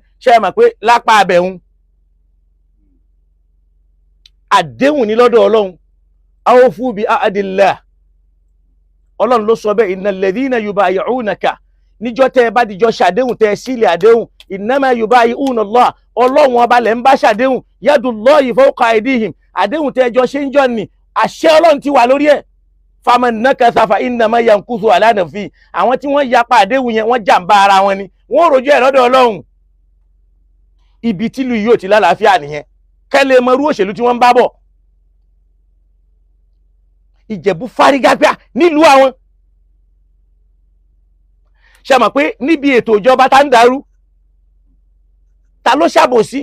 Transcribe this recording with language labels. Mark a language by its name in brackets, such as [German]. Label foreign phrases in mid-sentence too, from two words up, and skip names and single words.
[Yoruba] Ṣé ẹ mọ̀ pé lápá abẹ̀hún àdéhùn ní lọ́dọ̀ Ọlọ́run, [Arabic] أوفوا بعهد الله. [Yoruba] Ọlọ́run ló sọ bẹ́ẹ̀, [Arabic] إن الذين يبايعونك, [Yoruba] níjọ́ tẹ́ ẹ bá dìjọ́ ṣàdéhùn tẹ́ ẹ sílẹ̀ àdéhùn, [Arabic] إنما يبايعون الله, [Yoruba] Ọlọ́run ọba lẹ̀ ń bá ṣàdéhùn, [Arabic] يد الله فوق أيديهم, [Yoruba] àdéhùn tẹ́ ẹ jọ ṣe ń jọ ní àṣẹ Ọlọ́run ti wà lórí ẹ̀. [Arabic] فمن نكث فإنما ينكث على نفسه, [Yoruba] àwọn tí wọ́n yapa àdéhùn yẹn wọ́n jàǹbá ara wọn ni, wọ́n rojú ẹ̀ lọ́dọ̀ Ọlọ́run. Ibi tílù yìí ò ti lálàáfíà nìyẹn, kẹ́lẹ́ mọ irú òṣèlú tí wọ́n ń bá bọ̀. Ìjẹ̀bú fárígá pé nílùú àwọn. Ṣé mọ̀ pé níbi ètò ìjọba tá ń darú, ta ló ṣàbòsí?